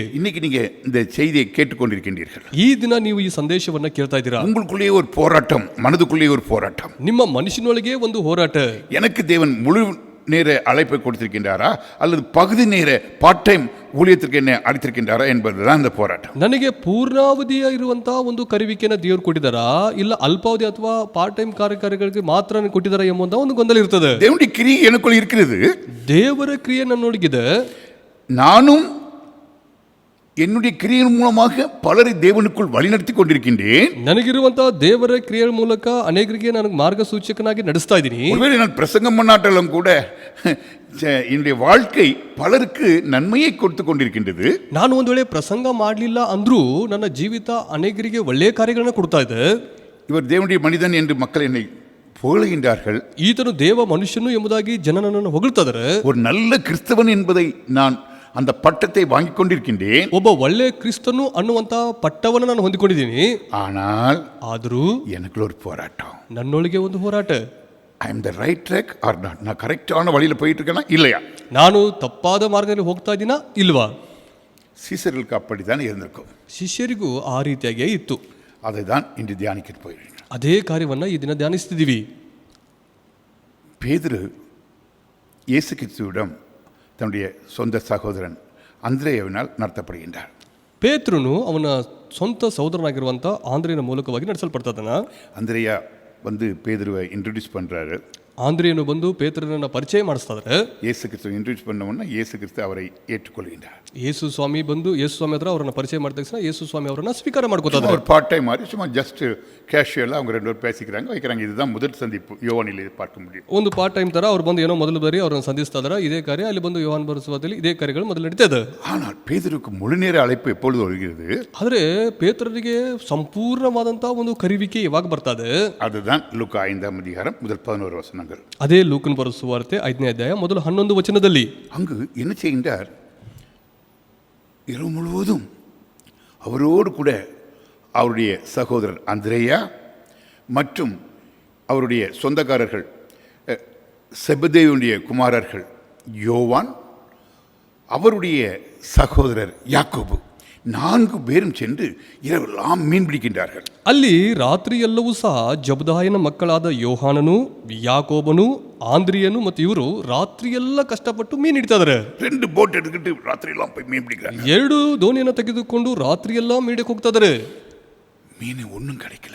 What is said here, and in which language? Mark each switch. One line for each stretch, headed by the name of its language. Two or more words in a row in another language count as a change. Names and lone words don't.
Tamil: இன்னைக்கு நீங்க இந்த செய்தியை கேட்டுக்கொண்டிருக்கின்றீர்கள்.
Kannada: ಈ ದಿನ ನೀವು ಈ ಸಂದೇಶವನ್ನ ಕೇಳ್ತಾ ಇದ್ದೀರಾ.
Tamil: உங்களுக்குள்ளேயே ஒரு போராட்டம், மனதுக்குள்ளேயே ஒரு போராட்டம்.
Kannada: ನಿಮ್ಮ ಮನಸ್ಸಿನೊಳಗೆ ಒಂದು ಹೋರಾಟ.
Tamil: எனக்கு தேவன் முழு நேர அழைப்பை கொடுத்திருக்கின்றாரா அல்லது பகுதி நேர
English: part time
Tamil: ஊழியத்திற்கு என்ன அழைத்திருக்கின்றாரா என்பதுதான் இந்த போராட்டம்.
Kannada: ನನಗೆ ಪೂರ್ಣಾವಧಿಯ ಇರುವಂತಹ ಒಂದು ಕರೆಯುವಿಕೆಯನ್ನು ದೇವರು ಕೊಟ್ಟಿದ್ದಾರಾ ಇಲ್ಲ ಅಲ್ಪಾವಧಿ ಅಥವಾ
English: part time
Kannada: ಕಾರ್ಯಗಳಿಗೆ ಮಾತ್ರ ಕೊಟ್ಟಿದ್ದಾರಾ ಎಂಬುವಂತ ಒಂದು ಗೊಂದಲ ಇರ್ತದೆ.
Tamil: தேவனுடைய கிரியை எனக்குள்ள இருக்கிறது.
Kannada: ದೇವರ ಕ್ರಿಯೆ ನನ್ನೊಳಗಿದೆ.
Tamil: நானும் என்னுடைய கிரியின் மூலமாக பலரை தேவனுக்குள் வழிநடத்தி கொண்டிருக்கின்றேன்.
Kannada: ನನಗಿರುವಂತಹ ದೇವರ ಕ್ರಿಯೆ ಮೂಲಕ ಅನೇಕರಿಗೆ ನಾನು ಮಾರ್ಗಸೂಚಕನಾಗಿ ನಡೆಸ್ತಾ ಇದ್ದೀನಿ.
Tamil: ஒருவேளை நான் பிரசங்கம் பண்ணாட்டாலும் கூட என்னுடைய வாழ்க்கை பலருக்கு நன்மையை கொடுத்து கொண்டிருக்கின்றது.
Kannada: ನಾನು ಒಂದು ವೇಳೆ ಪ್ರಸಂಗ ಮಾಡಲಿಲ್ಲ ಅಂದ್ರೂ ನನ್ನ ಜೀವಿತ ಅನೇಕರಿಗೆ ಒಳ್ಳೆಯ ಕಾರ್ಯಗಳನ್ನು ಕೊಡ್ತಾ ಇದೆ.
Tamil: இவர் தேவனுடைய மனிதன் என்று மக்கள் என்னை புகழுகின்றார்கள்.
Kannada: ಈತನು ದೇವ ಮನುಷ್ಯನು ಎಂಬುದಾಗಿ ಜನ ನನ್ನನ್ನು ಹೊಗಳ್ತಾರೆ.
Tamil: ஒரு நல்ல கிறிஸ்தவன் என்பதை நான் அந்த பட்டத்தை வாங்கி கொண்டிருக்கின்றேன்.
Kannada: ಒಬ್ಬ ಒಳ್ಳೆ ಕ್ರಿಸ್ತನು ಅನ್ನುವಂತ ಪಟ್ಟವನ್ನು ನಾನು ಹೊಂದಿಕೊಂಡಿದ್ದೀನಿ.
Tamil: ஆனால்
Kannada: ಆದರೂ
Tamil: எனக்குள்ள ஒரு போராட்டம்.
Kannada: ನನ್ನೊಳಗೆ ಒಂದು ಹೋರಾಟ.
English: I am the right track or not?
Tamil: நான் கரெக்டான வழியில் போயிட்டு இருக்கேனா இல்லையா?
Kannada: ನಾನು ತಪ್ಪಾದ ಮಾರ್ಗದಲ್ಲಿ ಹೋಗ್ತಾ ಇದ್ದೀನಾ ಇಲ್ವಾ?
Tamil: சீசர்களுக்கு அப்படித்தான் இருந்திருக்கும்.
Kannada: ಶಿಷ್ಯರಿಗೂ ಆ ರೀತಿಯಾಗಿಯೇ ಇತ್ತು.
Tamil: அதை தான் இன்று தியானிக்க போயிருக்கேன்.
Kannada: ಅದೇ ಕಾರ್ಯವನ್ನ ಈ ದಿನ ಧ್ಯಾನಿಸ್ತಿದ್ದೀವಿ.
Tamil: பேதுரு இயேசு கிறிஸ்துவிடம் தன்னுடைய சொந்த சகோதரன் அந்திரேயவினால் நடத்தப்படுகின்றார்.
Kannada: ಪೇತ್ರನು ಅವನ ಸ್ವಂತ ಸಹೋದರನಾಗಿರುವಂತ ಆಂದ್ರೇಯನ ಮೂಲಕವಾಗಿ ನಡೆಸಲ್ಪಡ್ತಾನ.
Tamil: அந்திரேயா வந்து பேதுருவை இன்ட்ரடியூஸ் பண்றாரு.
Kannada: ಆಂದ್ರೇಯನು ಬಂದು ಪೇತ್ರನನ್ನ ಪರಿಚಯ ಮಾಡಿಸ್ತಾರೆ.
Tamil: இயேசு கிறிஸ்துவை இன்ட்ரடியூஸ் பண்ண உடனே இயேசு கிறிஸ்து அவரை ஏற்றுக்கொள்கின்றார்.
Kannada: ಯೇಸು ಸ್ವಾಮಿ ಬಂದು ಯೇಸು ಸ್ವಾಮಿ ಹತ್ರ ಅವರನ್ನ ಪರಿಚಯ ಮಾಡಿದ ತಕ್ಷಣ ಯೇಸು ಸ್ವಾಮಿ ಅವರನ್ನ ಸ್ವೀಕಾರ ಮಾಡ್ಕೊತಾರೆ.
Tamil: ஒரு
English: part time
Tamil: மாதிரி சும்மா
English: just casually
Tamil: அவங்க ரெண்டு பேரும் பேசிக்கிறாங்க வைக்கிறாங்க. இதுதான் முதல் சந்திப்பு யோவானில் பார்க்க முடியும்.
Kannada: ಒಂದು
English: part time
Kannada: ತರ ಅವ್ರು ಬಂದು ಏನೋ ಮೊದಲು ಬಾರಿ ಅವರನ್ನು ಸಂಧಿಸ್ತಾ ಇದ್ದಾರೆ. ಇದೇ ಕಾರ್ಯ ಅಲ್ಲಿ ಬಂದು ಯೋಹಾನ್ ಬರೆಸುವದಲ್ಲಿ ಇದೇ ಕಾರ್ಯಗಳು ಮೊದಲು ನಡೀತಾ ಇದೆ.
Tamil: ஆனால் பேதுருக்கு முழு நேர அழைப்பு எப்பொழுது வருகிறது?
Kannada: ಆದರೆ ಪೇತ್ರರಿಗೆ ಸಂಪೂರ್ಣವಾದಂತಹ ಒಂದು ಕರೆಯುವಿಕೆ ಯಾವಾಗ ಬರ್ತದೆ?
Tamil: அதுதான் லூக்கா 5ஆம் அதிகாரம் முதல் 11 வசனங்கள்.
Kannada: ಅದೇ ಲೂಕನ ಬರೆದ ಸುವಾರ್ತೆ 5ನೇ ಅಧ್ಯಾಯ ಮೊದಲು 11 ವಚನದಲ್ಲಿ
Tamil: அங்கு என்ன செய்கின்றார்? இரவு முழுவதும் அவரோடு கூட அவருடைய சகோதரர் அந்திரேயா மற்றும் அவருடைய சொந்தக்காரர்கள் செபதேயுடைய குமாரர்கள் யோவான், அவருடைய சகோதரர் யாக்கோபு 4 பேரும் சென்று இரவெல்லாம் மீன் பிடிக்கின்றார்கள்.
Kannada: ಅಲ್ಲಿ ರಾತ್ರಿ ಎಲ್ಲವೂ ಸಹ ಜಬದಾಯನ ಮಕ್ಕಳಾದ ಯೋಹಾನನು, ಯಾಕೋಬನು, ಆಂದ್ರಿಯನು ಮತ್ತು ಇವರು ರಾತ್ರಿ ಎಲ್ಲ ಕಷ್ಟಪಟ್ಟು ಮೀನು ಹಿಡಿತಾ ಇದ್ದಾರೆ.
Tamil: 2 போட் எடுத்துக்கிட்டு ராத்திரி எல்லாம் போய் மீன் பிடிக்கிறாங்க.
Kannada: 2 ದೋಣಿಯನ್ನು ತೆಗೆದುಕೊಂಡು ರಾತ್ರಿ ಎಲ್ಲ ಮೀಡಕ್ಕೆ ಹೋಗ್ತಾ ಇದ್ದಾರೆ.
Tamil: மீன் ஒன்றும் கிடைக்கல.